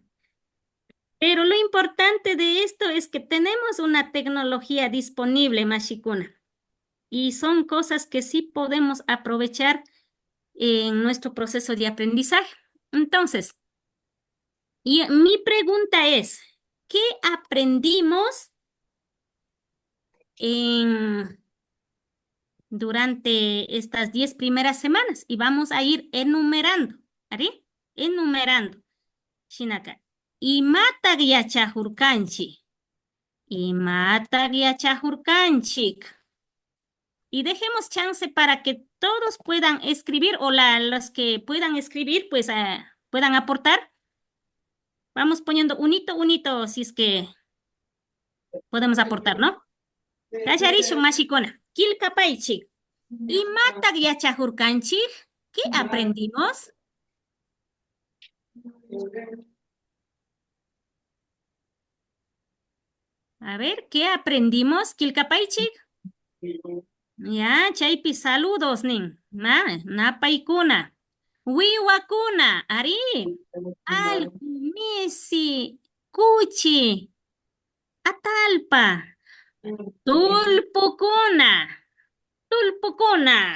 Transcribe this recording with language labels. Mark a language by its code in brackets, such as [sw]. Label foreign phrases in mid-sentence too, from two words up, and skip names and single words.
[es] Pero lo importante de esto es que tenemos una tecnología disponible, Mashikuna, y son cosas que sí podemos aprovechar en nuestro proceso de aprendizaje. Entonces, mi pregunta es, ¿qué aprendimos durante estas 10 primeras semanas? Y vamos a ir enumerando, ¿ari? Enumerando. Shinaka. [qu] Imata yachahurkanchik. Imata yachahurkanchik. [es] Y dejemos chance para que todos puedan escribir o los que puedan escribir pues puedan aportar. Vamos poniendo unito, si es que podemos aportar, ¿no? [qu] Kasharishun Mashikuna. Kilkapaychik. Imata yachahurkanchik. [es] ¿Qué aprendimos? A ver, ¿qué aprendimos? [qu] Kilkapaychik. Ya, chaypi saludos, nin. Napaykuna. Wiwakuna, ari. Alku, misi, kuchi, atalpa. Tulpukuna. Tulpukuna.